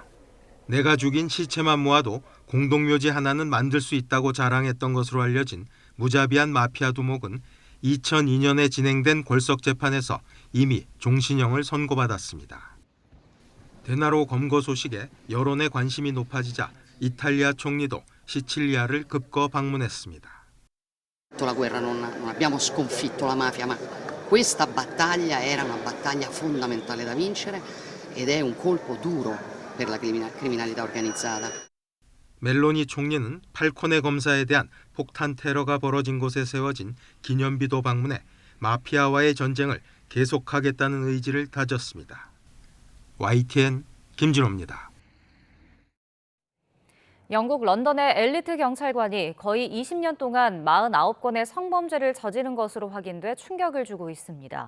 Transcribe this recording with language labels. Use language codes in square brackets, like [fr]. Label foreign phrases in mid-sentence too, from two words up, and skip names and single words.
[ko] 내가 죽인 시체만 모아도 공동묘지 하나는 만들 수 있다고 자랑했던 것으로 알려진 무자비한 마피아 두목은 2002년에 진행된 골석 재판에서 이미 종신형을 선고받았습니다. 데나로 검거 소식에 여론의 관심이 높아지자 이탈리아 총리도 시칠리아를 급거 방문했습니다. [it] La guerra non abbiamo sconfitto la mafia, ma questa battaglia era una battaglia fondamentale da vincere ed è un colpo duro per la criminalità organizzata. [ko] 멜로니 총리는 팔코네 검사에 대한 폭탄 테러가 벌어진 곳에 세워진 기념비도 방문해 마피아와의 전쟁을 계속하겠다는 의지를 다졌습니다. YTN 김진호입니다. 영국 런던의 엘리트 경찰관이 거의 20년 동안 49건의 성범죄를 저지른 것으로 확인돼 충격을 주고 있습니다.